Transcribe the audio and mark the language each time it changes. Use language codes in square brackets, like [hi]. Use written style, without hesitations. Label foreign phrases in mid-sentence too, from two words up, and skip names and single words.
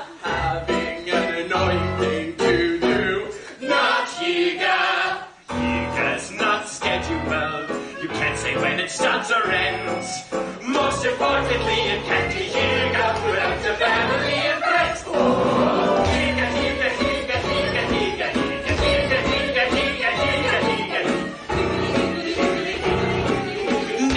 [en] Having an annoying thing to do. Not Higa. Higa's not scheduled. You can't say when it starts or ends. Most importantly, it can't be Higa without your family and friends. Oh, Higa, Higa, Higa, Higa, Higa, Higa, Higa, Higa, Higa, Higa, Higa.